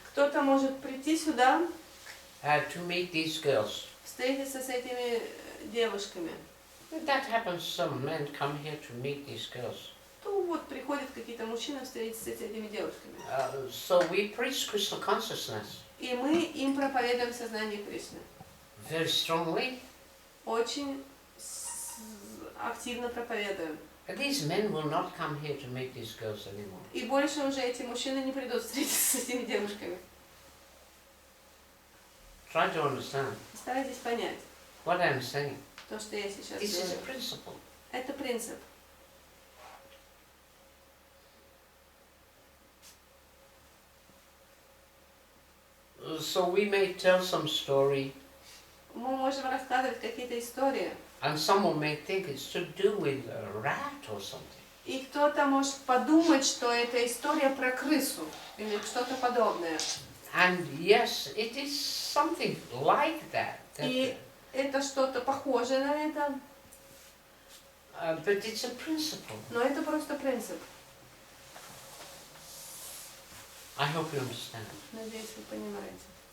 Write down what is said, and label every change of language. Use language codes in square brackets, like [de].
[ru] Кто-то может прийти сюда, [en] to meet these girls. [ru] встретиться с этими девушками. [en] That happens, some men come here to meet these girls. [ru] То вот приходят какие-то мужчины встретиться с этими девушками. [en] So we preach Krishna consciousness [ru] И мы им проповедуем сознание Кришны. [en] very strongly. [ru] Очень активно проповедуем. [en] These men will not come here to meet these girls anymore. [ru] И больше уже эти мужчины не придут встретиться с этими девушками. [en] Try to understand [ru] Старайтесь понять [en] what I'm saying. [ru] то, что я сейчас [en] This is a [ru] говорю. [en] principle. [ru] Это принцип. [en] So we may tell some story, [ru] Мы можем рассказывать какие-то истории, [en] and someone may think it's to do with a rat or something. [ru] и кто-то может подумать, что это история про крысу или что-то подобное. [en] And yes, it is something like that. [ru] И это что-то похожее на это, [en] But it's a principle. [ru] но это просто принцип. [en] I hope you understand. [ru] Надеюсь, вы понимаете.